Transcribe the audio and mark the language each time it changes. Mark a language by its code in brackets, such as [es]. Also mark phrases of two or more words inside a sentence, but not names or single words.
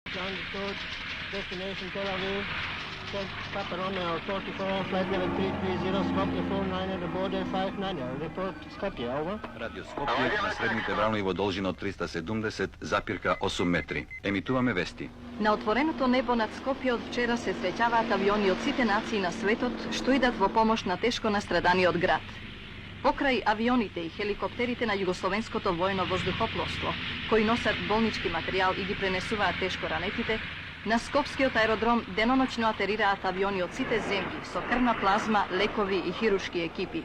[en] Destination Tel Aviv. Papa Romeo 44, flight level 330, Skopje 49, aboard 590. Report Skopje, over. [mk] Radio Skopje на средните ниво должина от 370, запирка 8 метри. Емитуваме вести. На отвореното небо над Скопје од вчера се среќаваат авиони од сите нации на светот што идат во помош на тешко настраданиот град. Покрај авионите и хеликоптерите на Југословенското воено воздухопловство, кои носат болнички материјал и ги пренесуваат тешко ранетите, на Скопскиот аеродром деноноќно атерираат авиони од сите земји со крвна плазма, лекови и хируршки екипи.